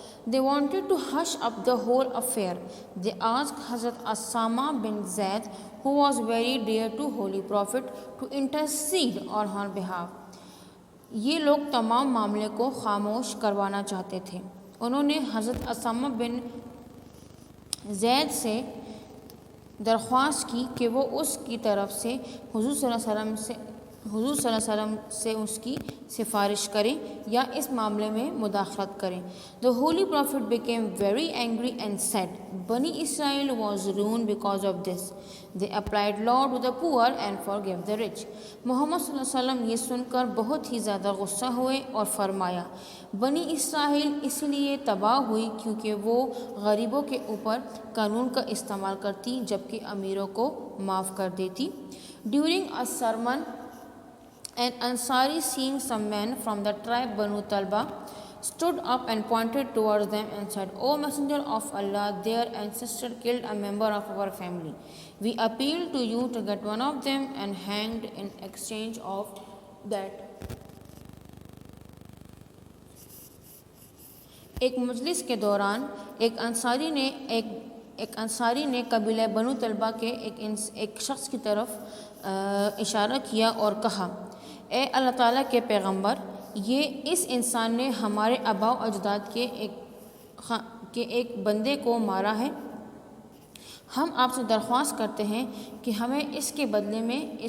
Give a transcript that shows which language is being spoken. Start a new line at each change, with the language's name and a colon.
English: They wanted to hush up the whole affair. They asked Hazrat Asama bin Zaid, who was very dear to Holy Prophet, to intercede on her behalf.
Urdu: یہ لوگ تمام معاملے کو خاموش کروانا چاہتے تھے. انہوں نے حضرت اسامہ بن زید سے درخواست کی کہ وہ اس کی طرف سے حضور صلی اللہ علیہ وسلم سے اس کی سفارش کریں یا اس معاملے میں مداخلت کریں.
English: The Holy Prophet became very angry and said, Bani Israel was ruined because of this. They applied law to the poor and forgave the rich.
Urdu: محمد صلی اللہ علیہ وسلم یہ سن کر بہت ہی زیادہ غصہ ہوئے اور فرمایا، بنی اسرائیل اس لیے تباہ ہوئی کیونکہ وہ غریبوں کے اوپر قانون کا استعمال کرتی جبکہ امیروں کو معاف کر دیتی.
English: During a sermon, an Ansari, seeing some men from the tribe Banu Talba, stood up and pointed towards them and said, O Messenger of Allah, their ancestor killed a member of our family. We appeal to you to get one of them and hanged in exchange of that.
Urdu: ایک مجلس کے دوران ایک انصاری نے ایک انصاری نے قبیلہ بنو طلبہ کے ایک شخص کی طرف اشارہ کیا اور کہا، اے اللہ تعالیٰ کے پیغمبر، یہ اس انسان نے ہمارے آباء و اجداد کے ایک بندے کو مارا ہے۔ ہم آپ سے درخواست کرتے ہیں کہ ہمیں اس کے بدلے میں